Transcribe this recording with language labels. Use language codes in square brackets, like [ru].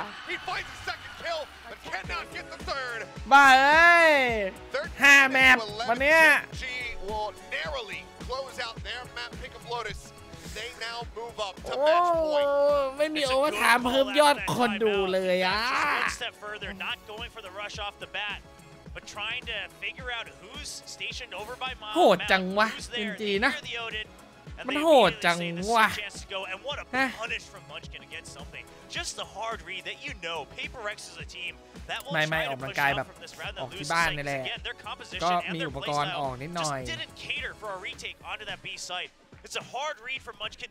[en] He finds the second kill, but cannot get the third. [th] บ้าเอ้ย5แมปวันนี้ [en] Gen.G will narrowly close out their map pick of Lotus. They now move up to match point. [th] ไม่มีโอเวอร์ไทม์เพิ่มยอดคนดูเลยอ่ะ [en] One step further, not going for the rush off the bat, but trying to figure out who's stationed over by Mom. [th] โหดจังวะ Gen.G นะ มันโหดจังวะ [en] And what a punish from Munchkin against something. Just the hard read that you know PRX is a team that will try to push out from this rather than lose sight. Again, their composition and their playstyle just didn't cater for a retake onto that B site. It's a hard read from Munchkin.